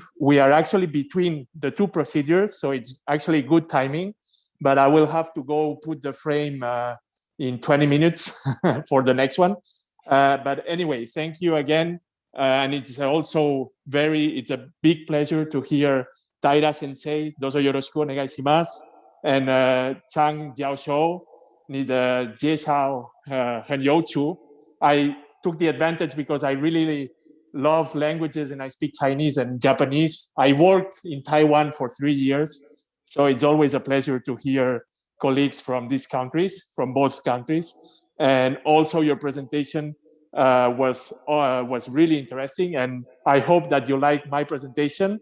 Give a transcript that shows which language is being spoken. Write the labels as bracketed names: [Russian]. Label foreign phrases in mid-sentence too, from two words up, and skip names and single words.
[English] We are actually between the 2 procedures, so it's actually good timing, but I will have to go put the frame in 20 minutes for the next one. But anyway, thank you again. And it's also it's a big pleasure to hear Taira Sensei, [Japanese] どうぞよろしくお願いします, [English] and Chang Jiaoshou, [Chinese] 你的介绍很有趣. [English] I took the advantage because I really love languages and I speak Chinese and Japanese. I worked in Taiwan for 3 years, so it's always a pleasure to hear colleagues from these countries, from both countries. And also your presentation was really interesting, and I hope that you like my presentation.